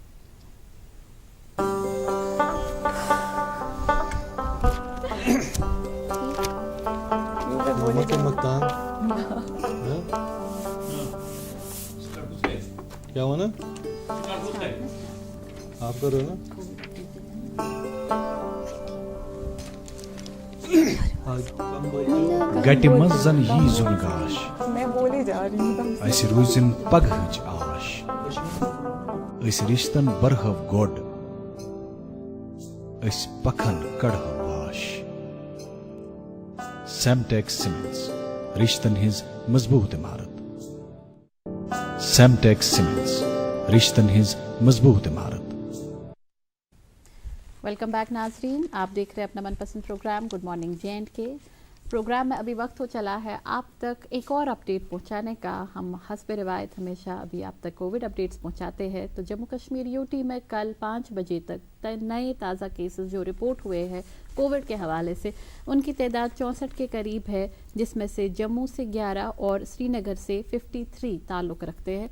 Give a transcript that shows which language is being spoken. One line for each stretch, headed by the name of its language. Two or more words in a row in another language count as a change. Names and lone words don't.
Urdu: کیا ہوا نا آپ کرو نا,
Kashmiri: گٹہِ منٛز زن یی زُن گاش,
Urdu: میں بولے جا رہی ہوں,
Kashmiri: اسہِ روٗزِن پگہٕچ آش, أسۍ رِشتن برہو گۄڈ, أسۍ پکھن کڑہو واش. سیمٹیک سیمنٹس, رشتن ہٕنٛز مضبوٗط عمارت. سیمٹیک سیمنٹس, رشتن ہٕنٛز مضبوٗط عمارت.
English: welcome back
Urdu: ناظرین, آپ دیکھ رہے ہیں اپنا من پسند پروگرام گڈ مارننگ جے اینڈ کے. پروگرام میں ابھی وقت ہو چلا ہے آپ تک ایک اور اپڈیٹ پہنچانے کا. ہم حسب روایت ہمیشہ ابھی آپ تک
English: covid updates
Urdu: پہنچاتے ہیں. تو جموں کشمیر یوٹی میں کل 5 بجے تک نئے تازہ کیسز جو رپورٹ ہوئے ہیں کووڈ کے حوالے سے, ان کی تعداد 64 کے قریب ہے, جس میں سے جموں سے 11 اور سری نگر سے 53 تعلق رکھتے ہیں.